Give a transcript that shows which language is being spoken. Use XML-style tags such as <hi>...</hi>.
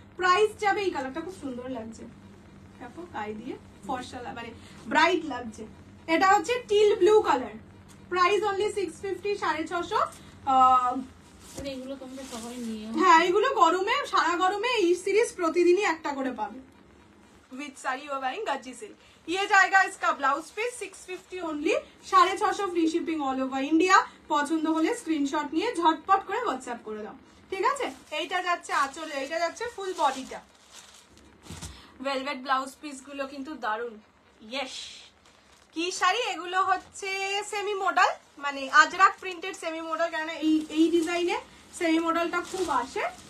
<bn>Price যাবে, এই কালারটা খুব সুন্দর লাগছে, দেখো গায়ে দিয়ে ফর্সা, মানে ব্রাইট লাগছে। এটা হচ্ছে teal blue colour, price only 650, 650। এগুলো তোমরা সবাই নিয়ে, হ্যাঁ, এগুলো গরমে, সারা গরমে এই সিরিজ প্রতিদিনই একটা করে পাবে।</bn> <hi>विद साड़ी और वेयरिंग गज्जी सिल्क। ये जाएगा इसका blouse piece 650 only, 650 free shipping all over India.</hi> <bn>পছন্দ হলে স্ক্রিনশট নিয়ে ঝটপট করে হোয়াটসঅ্যাপ করে দাও, ঠিক আছে? এইটা যাচ্ছে আঁচলে, এইটা যাচ্ছে ফুল বডিটা। ভেলভেট ব্লাউজ পিস গুলো কিন্তু দারুন। ইয়েস, কি শাড়ি এগুলো? হচ্ছে সেমি মডেল, মানে আজরাক প্রিন্টেড সেমি মডেল, কারণ এই ডিজাইনে সেমি মডেলটা খুব আসে।</bn>